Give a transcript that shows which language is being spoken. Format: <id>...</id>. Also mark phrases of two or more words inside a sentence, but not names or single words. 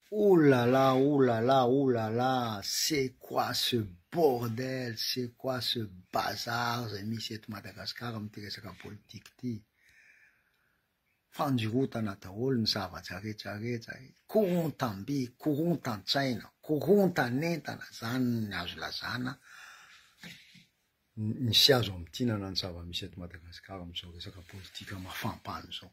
<fr>Ouh là là, ouh là là, ouh là là, c'est quoi ce bordel, c'est quoi ce bazar, monsieur de Madagascar,</fr> <mg>am tiresaka politique ty. Fandirotana daholo ny zavatra rehetrarehetra, korontam-by, korontan-tsaina, korontan'entana, zany ny azo lazana, nisy azo amitinana ny zava-misy eto Madagasikara amizao resaka politika mafampany zao.</mg>